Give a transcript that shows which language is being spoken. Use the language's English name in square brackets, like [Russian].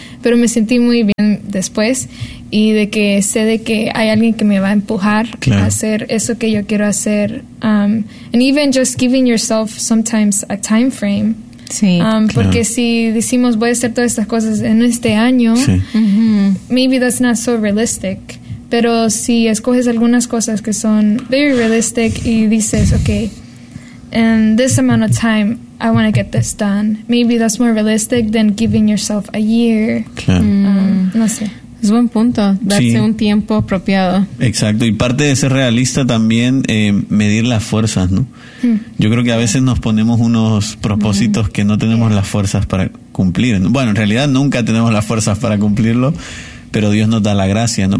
[Spanish] Pero me sentí muy bien después. Y de que sé de que hay alguien que me va a empujar a hacer eso que yo quiero hacer. [English] And even just giving yourself sometimes a time frame. [Spanish] Porque si decimos voy a hacer todas estas cosas en este año, [English] maybe that's not so realistic. [Spanish] Pero si escoges algunas cosas que son [English] very realistic [Spanish] y dices, [English] okay, in this amount of time, I want to get this done. Maybe that's more realistic than giving yourself a year. [Spanish] No sé. Es buen punto, darse un tiempo apropiado. Exacto, y parte de ser realista también, medir las fuerzas, ¿no? Yo creo que a veces nos ponemos unos propósitos que no tenemos las fuerzas para cumplir, ¿no? Bueno, en realidad nunca tenemos las fuerzas para cumplirlo, pero Dios nos da la gracia, ¿no?